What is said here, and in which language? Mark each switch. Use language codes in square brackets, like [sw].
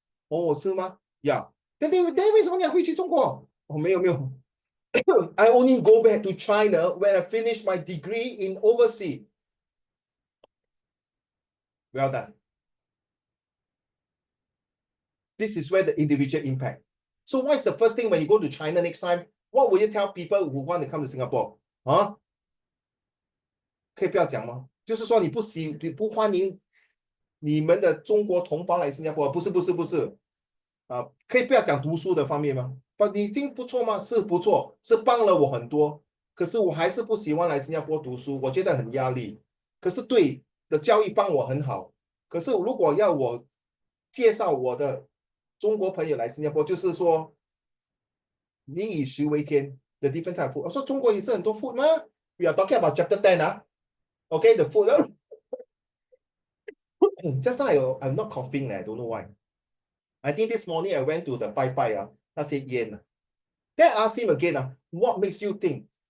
[zh] 哦，是吗？呀，但为什么你要回去中国？哦，没有。 [en] I only go back to China when I finish my degree in overseas. Well done. This is where the individual impact. So what is the first thing when you go to China next time? What will you tell people who want to come to Singapore? [zh] 可以不要讲吗？就是说你不欢迎你们的中国同胞来新加坡？不是。可以不要讲读书的方面吗？你已经不错吗？是不错，是帮了我很多。可是我还是不喜欢来新加坡读书，我觉得很压力。可是对的教育帮我很好。可是如果要我介绍我的中国朋友来新加坡，就是说民以食为天 ， [en] the different type of food。 [zh] 我说中国也是很多 food 吗 [en] ？We are talking about chapter 10 Okay, the food. Just now I'm not coughing. I don't know why. I think this morning I went to the [zh] 拜拜那些烟。 [en] Then I asked him again what makes you think